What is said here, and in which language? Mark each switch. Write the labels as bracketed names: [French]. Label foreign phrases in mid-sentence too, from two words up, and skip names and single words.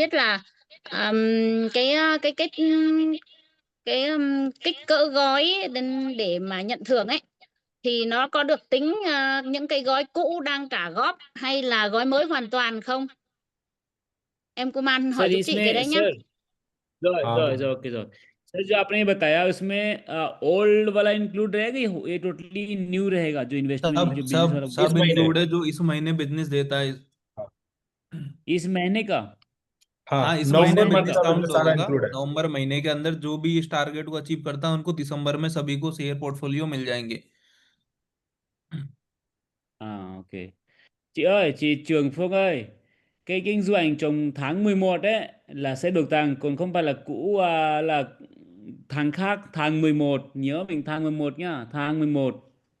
[Vietnamese] không biết là um, cái ờ, cái cái kích cỡ gói để mà nhận thưởng ấy thì nó có được tính những cái gói cũ đang trả góp hay là gói mới hoàn toàn không? Em Kuman hỏi [Hindi] सर [Vietnamese] giúp chị cái [Hindi] इसमें [Vietnamese] đấy nhá. सर rồi [Hindi] हाँ [Vietnamese] rồi [Hindi] बोलिए। rồi ओके rồi सर जो आपने बताया उसमें ओल्ड वाला इंक्लूड रहेगा ये [English] totally new [Hindi] रहेगा जो इन्वेस्टमेंट सब जो बिजनेस सब वाला इस सब महीने। इंक्लूड है जो इस महीने बिजनेस देता है। हाँ। इस महीने का हाँ, हाँ, इस इस महीने नवंबर महीने मंथ बिजनेस का का काउंट बिजनेस सारा होगा। इंक्लूड है। नवंबर महीने के अंदर जो भी इस टारगेट को अचीव करता है उनको दिसंबर में सभी को [English] share portfolio [Hindi] मिल जाएंगे। [Vietnamese] ok chị ơi chị Trường Phương ơi cái kinh doanh trong tháng 11 ấy là sẽ được tăng còn không phải là cũ là tháng khác tháng 11 nhớ mình tháng 11 nhá tháng 11